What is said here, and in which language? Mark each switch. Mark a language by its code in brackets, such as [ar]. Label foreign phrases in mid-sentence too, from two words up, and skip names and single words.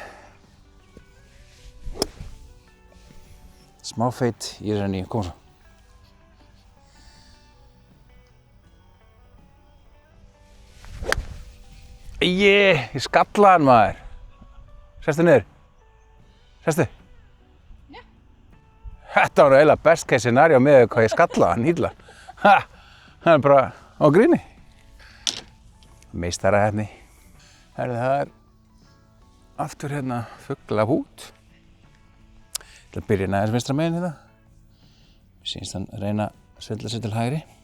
[is] Smá feit í þessari 9, koma svo. Ég skallaði hann maður. Sestu niður. Sestu. Já. Þetta var eiginlega [en] best case scenario [is] með hvað ég skallaði hann illa. Ha! Það er bara á gríni. Meistarahefni. Það er aftur hérna fuglahút. Ég ætla að byrja aðeins vinstra megin hérna. Mér sýnist hann reyna að svindla sér til hægri.